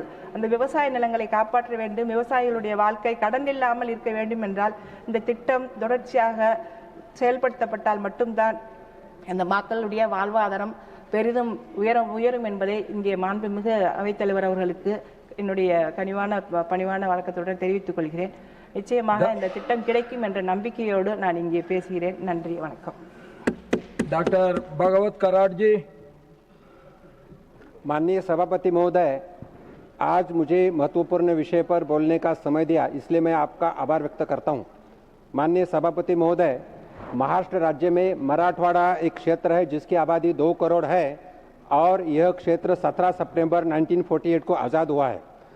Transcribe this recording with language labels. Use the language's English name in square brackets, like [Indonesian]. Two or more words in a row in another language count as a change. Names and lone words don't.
[Tamil] அந்த விவசாய நிலங்களை காப்பாற்ற வேண்டும், விவசாயிகளுடைய வாழ்க்கை கடன் இல்லாமல் இருக்க வேண்டும் என்றால் இந்த திட்டம் தொடர்ச்சியாக செயல்படுத்தப்பட்டால் மட்டும்தான் அந்த மக்களுடைய வாழ்வாதாரம் பெரிதும் உயரும் என்பதை இங்கே மாண்புமிகு அவைத்தலைவர் அவர்களுக்கு என்னுடைய பணிவான வழக்கத்துடன் தெரிவித்துக் கொள்கிறேன். நிச்சயமாக இந்த திட்டம் கிடைக்கும் என்ற நம்பிக்கையோடு நான் இங்கே பேசுகிறேன். நன்றி, வணக்கம். [Hindi] डॉक्टर भागवत कराड़ जी। माननीय सभापति महोदय, आज मुझे महत्वपूर्ण विषय पर बोलने का समय दिया, इसलिए मैं आपका आभार व्यक्त करता हूं। माननीय सभापति महोदय, महाराष्ट्र राज्य में मराठवाड़ा एक क्षेत्र है जिसकी आबादी 2 करोड़ है और यह क्षेत्र 17 सितंबर 1948 को आज़ाद हुआ है।